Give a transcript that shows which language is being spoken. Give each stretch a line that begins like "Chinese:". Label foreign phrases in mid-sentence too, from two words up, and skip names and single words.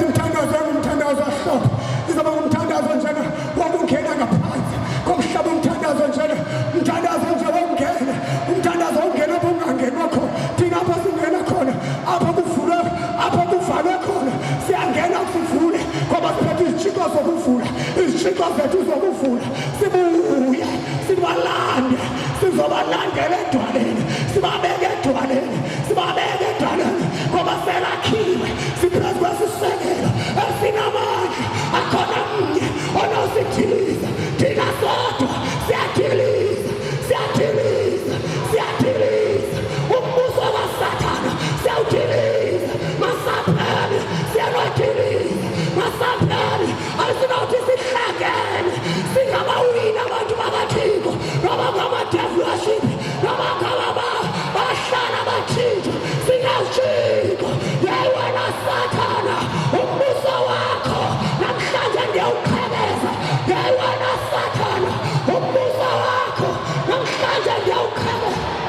Xhosa: Umthandazo ngumthandazo wahlobo, izaba ngumthandazo njena wokungena ngaphansi komhlaba, umthandazo njena, umthandazo nje wokungena, umthandazo wokungena apho ungangenwa khona. Thina apha singena khona, apha kuvulwe, apha kuvalwe khona, siyangena sivule ngoba siphethe izitshixo zokuvula, izitshixo zethu zokuvula. Sibuye sibalande, sizobalandela edwaleni, sibabeke edwaleni, sibabeke edwaleni ngoba selakhiwe, siphezu kwesisekelo esinamandla. Akhona mnye onosithiliza, thina sodwa siyadiliza, siyadiliza, siyadiliza. Umbuso kaSathana siyawudiliza, masaphele siyanwadiliza, masaphele. Asinothi sihlangene singabawina abantu bakaThixo, noma ngama-
English: devil worship,
Xhosa: noma ngabahlala baThixo, singazijiko. Yeyi wena Sathana, umbuso wakho namhlanje ndiyawuqhekeza. Yeyi wena Sathana, umbuso wakho namhlanje ndiyawuqhekeza.